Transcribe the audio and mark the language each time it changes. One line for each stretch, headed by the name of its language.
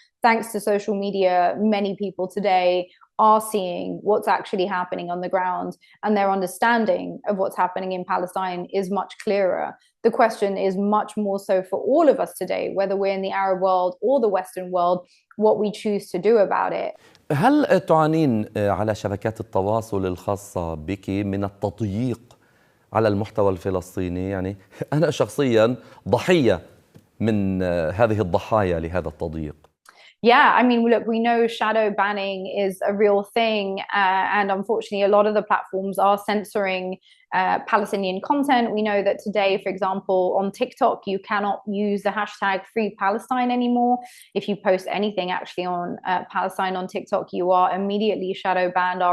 English: Thanks to social media, many people today are seeing what's actually happening on the ground, and their understanding of what's happening in Palestine is much clearer. The question is much more so for all of us today, whether we're in the Arab world or the Western world, what we choose to do about it.
Arabic: هل تعانين على شبكات التواصل الخاصة بك من التضييق على المحتوى الفلسطيني؟ يعني أنا شخصيا ضحية من هذه الضحايا لهذا التضييق.
English: Yeah, I mean, look, we know shadow banning is a real thing. And unfortunately, a lot of the platforms are censoring Palestinian content. We know that today, for example, on TikTok, you cannot use the hashtag Free Palestine anymore. If you post anything actually on Palestine on TikTok, you are immediately shadow banned.